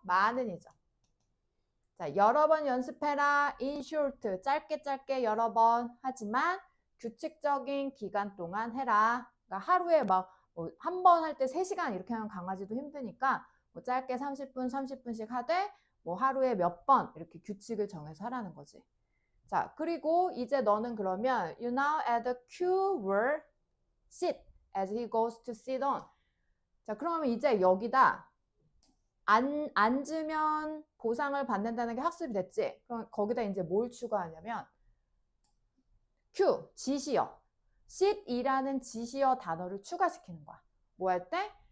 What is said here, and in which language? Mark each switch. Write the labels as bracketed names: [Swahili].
[Korean] 많은이죠. 자, 여러 번 연습해라. [English] In short. [Korean] 짧게 여러 번 하지만 규칙적인 기간 동안 해라. 그러니까 하루에 막 한 번 할 때 3시간 이렇게 하면 강아지도 힘드니까 뭐 짧게 30분씩 하되 뭐 하루에 몇 번 이렇게 규칙을 정해서 하라는 거지. 자, 그리고 이제 너는 그러면 [English] you now add a cue word sit as he goes to sit on. [Korean] 자, 그러면 이제 여기다 앉으면 보상을 받는다는 게 학습이 됐지? 그럼 거기다 이제 뭘 추가하냐면 cue, 지시어. sit이라는 지시어 단어를 추가시키는 거야. 뭐 할 때?